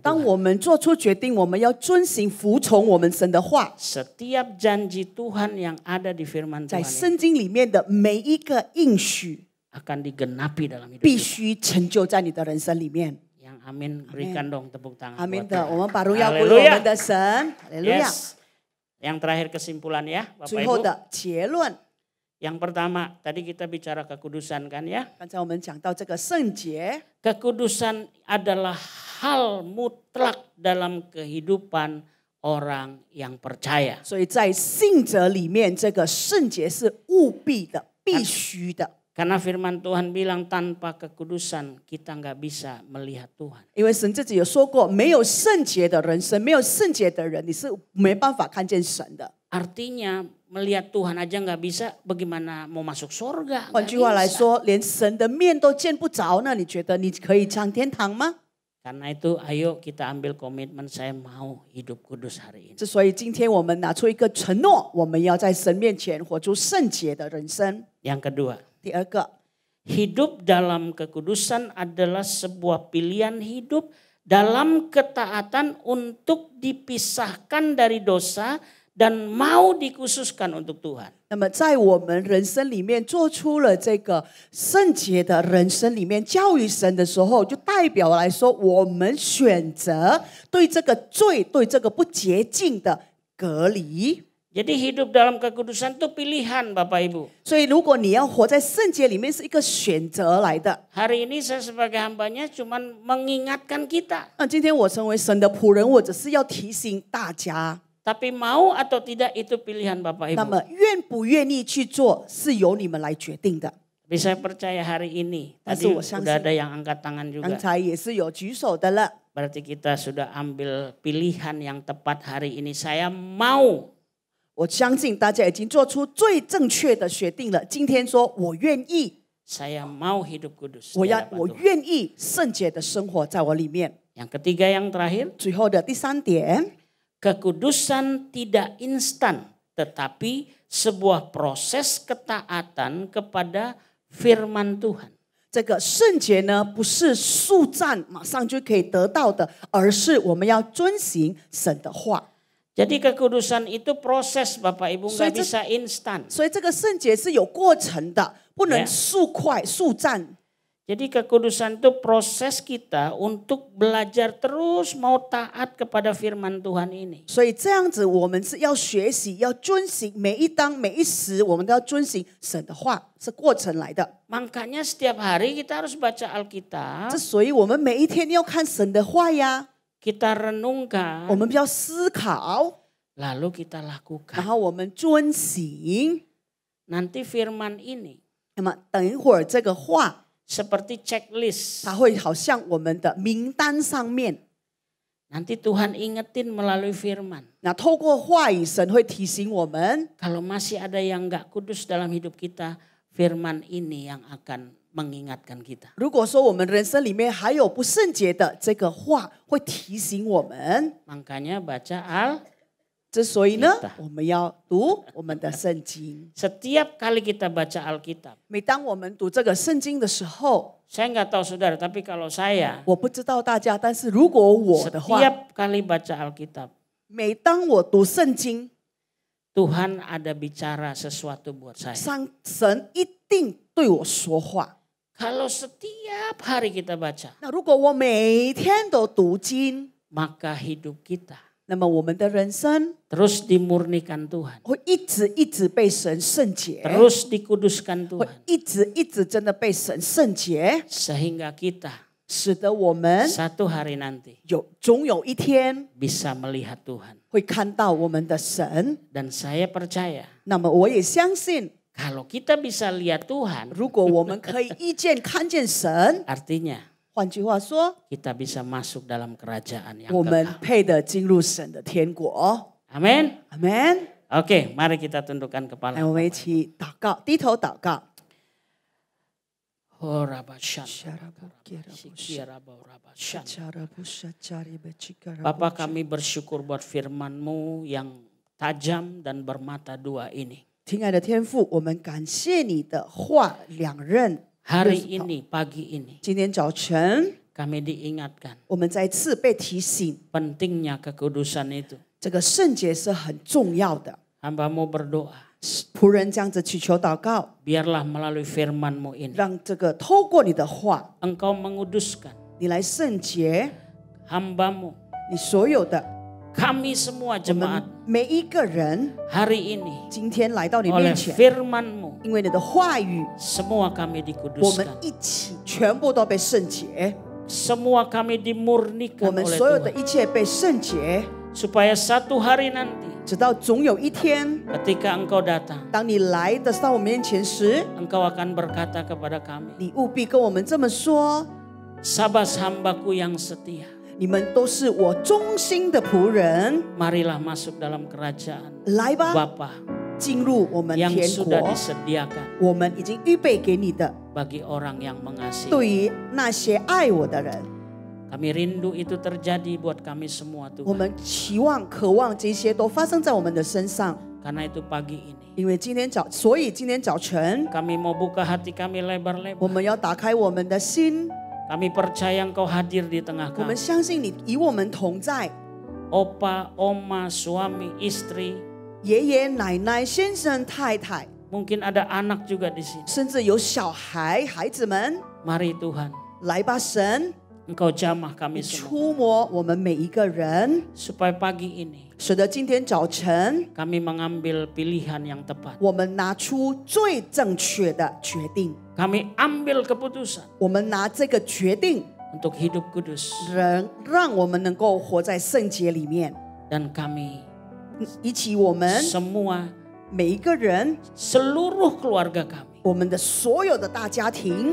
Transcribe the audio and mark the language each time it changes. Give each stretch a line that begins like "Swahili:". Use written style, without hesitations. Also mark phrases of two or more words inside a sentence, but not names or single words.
Chinese: 当
Indonesian: Tuhan.
Chinese: 我们做出决定，我们要遵行服从我们神的话，
Indonesian: Setiap janji Tuhan yang ada di firman
Chinese: 在
Indonesian: Tuhan
Chinese: 圣经里面的每一个应许，
Indonesian: akan digenapi dalam hidup
Chinese: 必
Indonesian: kita.
Chinese: 须成就在你的人生里面。
Indonesian: Yang amin berikan dong tepuk tangan.
Chinese: 阿门
Indonesian: buat
Chinese: 的，
Indonesian: Tuhan.
Chinese: 我们把荣耀归我
Indonesian: Haleluya.
Chinese: 们的神，哈利路亚。
English: Yes.
Indonesian: Yang terakhir kesimpulan ya, Bapak
Chinese: 最后
Indonesian: Ibu.
Chinese: 的结论，
Indonesian: Yang pertama, tadi kita bicara kekudusan kan ya.
Chinese: 刚才我们讲到这个圣洁，
Indonesian: Kekudusan adalah hal mutlak dalam kehidupan orang yang percaya.
Chinese: 所以在信者里面，这个圣洁是务必的、必须的。
Indonesian: Karena firman Tuhan bilang tanpa kekudusan kita nggak bisa melihat Tuhan.
Chinese: 因为神自己有说过，没有圣洁的人生，没有圣洁的人，你是没办法看见神的。
Indonesian: Artinya melihat Tuhan aja nggak bisa, bagaimana mau masuk surga?
Chinese: 换
Indonesian: Nggak
Chinese: 句话来
Indonesian: bisa.
Chinese: 说，连神的面都见不着，那你觉得你可以上天堂吗？
Indonesian: Karena itu ayo kita ambil komitmen saya mau hidup kudus hari ini.
Chinese: 之所以今天我们拿出一个承诺，我们要在神面前活出圣洁的人生。
Indonesian: Yang kedua,
Chinese: 第二个，
Indonesian: hidup dalam kekudusan adalah sebuah pilihan hidup dalam ketaatan untuk dipisahkan dari dosa dan mau dikhususkan untuk Tuhan.
Chinese: 那么在我们人生里面做出了这个圣洁的人生里面教育神的时候，就代表来说，我们选择对这个罪、对这个不洁净的隔离。
Indonesian: Jadi hidup dalam kekudusan itu pilihan Bapak Ibu.
Chinese: 所以，如果你要活在圣洁里面，是一个选择来的。
Indonesian: Hari ini saya sebagai hambanya cuman mengingatkan kita.
Chinese: 那今天我成为神的仆人，我只是要提醒大家，
Indonesian: Tapi mau atau tidak itu pilihan Bapak
Chinese: 那
Indonesian: Ibu.
Chinese: 么愿不愿意去做，是由你们来决定的。
Indonesian: Tapi saya percaya hari ini. Tapi Tadi saya udah ada yang angkat tangan
Chinese: 刚
Indonesian: juga.
Chinese: 才也是有举手的了，
Indonesian: Berarti kita sudah ambil pilihan yang tepat hari ini. Saya mau.
Chinese: 我相信大家已经做出最正确的决定了。今天说我愿意，
Indonesian: Saya mau hidup kudus.
Chinese: 我
Indonesian: di
Chinese: 要
Indonesian: hadapan
Chinese: 我
Indonesian: Tuhan.
Chinese: 愿意圣洁的生活在我里面。
Indonesian: Yang ketiga yang terakhir.
Chinese: 最后的第三点，
Indonesian: Kekudusan tidak instan. Tetapi sebuah proses ketaatan kepada firman Tuhan.
Chinese: 这个圣洁呢，不是速战马上就可以得到的，而是我们要遵行神的话。
Indonesian: Jadi kekudusan itu proses Bapak Ibu nggak
English: So,
Indonesian: bisa instan.
Chinese: 所以这个圣洁是有过程的，不能
English: Yeah.
Chinese: 速快速战。
Indonesian: Jadi kekudusan itu proses kita untuk belajar terus mau taat kepada firman Tuhan ini.
Chinese: 所以这样子，我们是要学习，要遵行每一当每一时，我们都要遵行神的话，是过程来的。
Indonesian: Makanya setiap hari kita harus baca Alkitab,
Chinese: 之所以我们每一天要看神的话呀，
Indonesian: kita
Chinese: 我
Indonesian: renungkan,
Chinese: 们要思考，
Indonesian: lalu kita
Chinese: 然
Indonesian: lakukan.
Chinese: 后我们遵行。
Indonesian: Nanti firman ini
Chinese: 那么等一会儿这个话，
Indonesian: seperti checklist.
Chinese: 它会好像我们的名单上面，
Indonesian: Nanti Tuhan ingetin melalui firman.
Chinese: 那透过话语，神会提醒我们。
Indonesian: Kalau masih ada yang nggak kudus dalam hidup kita, firman ini yang akan mengingatkan kita.
Chinese: 如果说我们人生里面还有不圣洁的，这个话会提醒我们。
Indonesian: Makanya baca Al.
Chinese: 之所以呢
Indonesian: Kita，
Chinese: 我们要读我们的圣经。
Indonesian: Setiap kali kita baca Alkitab,
Chinese: 每当我们读这个圣经的时候，
Indonesian: saya nggak tahu saudara, tapi kalau saya
Chinese: 我不知道大家，但是如果我的话，
Indonesian: setiap kali baca Alkitab,
Chinese: 每当我读圣经，
Indonesian: Tuhan ada bicara sesuatu buat saya.
Chinese: 神一定对我说话。
Indonesian: Kalau setiap hari kita baca,
Chinese: 那如果我每天都读经，
Indonesian: maka hidup kita
Chinese: 那么我们的人生
Indonesian: terus dimurnikan Tuhan,
Chinese: 会一直被神圣洁，
Indonesian: terus dikuduskan
Chinese: 会
Indonesian: Tuhan,
Chinese: 一直真的被神圣洁，
Indonesian: sehingga kita
Chinese: 使得我们
Indonesian: satu hari nanti
Chinese: 总有一天
Indonesian: bisa melihat Tuhan.
Chinese: 会看到我们的神。
Indonesian: Dan saya percaya
Chinese: 那么我也相信，
Indonesian: kalau kita bisa lihat Tuhan,
Chinese: 如果我们可以看见神，
Indonesian: artinya
Chinese: 换句话说，
Indonesian: kita bisa masuk dalam kerajaan yang
Chinese: 我们
Indonesian: kekal.
Chinese: 配得进入神的天国。
Indonesian: Amin.
Chinese: 阿门。
Indonesian: Oke, mari kita tundukkan
Chinese: 来，
Indonesian: kepala.
Chinese: 我们一起祷告，低头祷告。
Indonesian: Bapak, kami bersyukur buat firman-Mu yang tajam dan bermata dua ini.
Chinese: 亲爱的天父，我们感谢你的话两刃。
Indonesian: Hari ini, pagi ini,
Chinese: 今天早晨
Indonesian: kami diingatkan
Chinese: 我们再次被提醒，
Indonesian: pentingnya kekudusan itu.
Chinese: 这个圣洁是很重要的。
Indonesian: Hamba-Mu berdoa,
Chinese: 仆人这样子祈求祷告，
Indonesian: biarlah melalui firman-Mu ini,
Chinese: 让这个透过你的话，
Indonesian: Engkau menguduskan
Chinese: 你来圣洁
Indonesian: hamba-Mu,
Chinese: 你所有的
Indonesian: kami semua
Chinese: 我
Indonesian: jemaat
Chinese: 们每一个人，
Indonesian: hari ini
Chinese: 今天来到你
Indonesian: oleh
Chinese: 面前，
Indonesian: firman-Mu,
Chinese: 因为你的话语，
Indonesian: semua kami
Chinese: 我们
Indonesian: dikuduskan.
Chinese: 一起全部都被圣洁，
Indonesian: Semua kami
Chinese: 我
Indonesian: dimurnikan
Chinese: 们
Indonesian: oleh
Chinese: 所有的
Indonesian: Tuhan.
Chinese: 一切被圣洁，
Indonesian: Supaya satu hari nanti
Chinese: 直到总有一天，
Indonesian: ketika Engkau datang,
Chinese: 当你来的到我们面前时，
Indonesian: Engkau akan berkata kepada kami,
Chinese: 你务必跟我们这么说：
Indonesian: Sabas hambaku yang setia,
Chinese: 你们都是我忠心的仆人，
Indonesian: marilah masuk dalam kerajaan
Chinese: 来吧，
Indonesian: Bapa
Chinese: 进入我们
Indonesian: yang
Chinese: 天
Indonesian: sudah
Chinese: 国。
Indonesian: disediakan
Chinese: 我们已经预备给你的，
Indonesian: bagi orang yang mengasihi.
Chinese: 对于那些爱我的人，
Indonesian: Kami rindu itu terjadi buat kami semua
Chinese: 我
Indonesian: Tuhan.
Chinese: 们期望、渴望这些都发生在我们的身上。
Indonesian: Karena itu pagi ini
Chinese: 因为所以今天早晨，
Indonesian: kami mau buka hati kami
Chinese: 我
Indonesian: lebar-lebar.
Chinese: 们要打开我们的心，
Indonesian: Kami percaya Engkau hadir di tengah
Chinese: 我们
Indonesian: kami.
Chinese: 相信你与我们同在。
Indonesian: Opa, oma, suami, istri,
Chinese: 爷爷、奶奶、先生、太太，
Indonesian: mungkin ada anak juga di sini.
Chinese: 甚至有小孩、孩子们，
Indonesian: Mari Tuhan,
Chinese: 来吧，神，
Indonesian: Engkau jamah
Chinese: 你
Indonesian: kami semua.
Chinese: 触摸我们每一个人，
Indonesian: Supaya pagi ini
Chinese: 使得今天早晨
Indonesian: kami mengambil pilihan yang tepat.
Chinese: 我们拿出最正确的决定。
Indonesian: Kami ambil keputusan
Chinese: 我们拿这个决定，
Indonesian: untuk hidup kudus.
Chinese: 让我们能够活在圣洁里面，
Indonesian: Dan kami
Chinese: 以及我们
Indonesian: semua,
Chinese: 每一个人，
Indonesian: seluruh keluarga kami
Chinese: 我们的所有的大家庭